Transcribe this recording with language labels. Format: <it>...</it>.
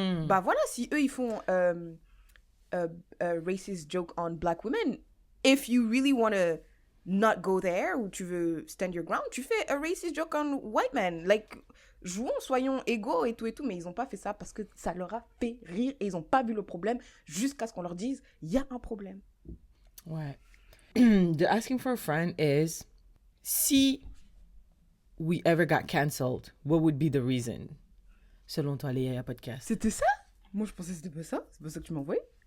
<fr>Bah, voilà, si eux, ils font</fr> <en>racist joke on black women, if you really want to not go there,</en> <fr>ou tu veux</fr> <en>stand your ground,</en> <fr>tu fais</fr> <en>a racist joke on white men.</en> <fr>Like, jouons, soyons égaux et tout, mais ils ont pas fait ça parce que ça leur a fait rire et ils ont pas vu le problème jusqu'à ce qu'on leur dise, il y a un problème. Ouais.</fr> <en>The asking for a friend is, si we ever got cancelled, what would be the reason?</en> <fr>Selon toi, les Yaya Podcast. C'était ça? Moi, je pensais que c'était pas ça. C'est pas ça que tu m'as envoyé?</fr>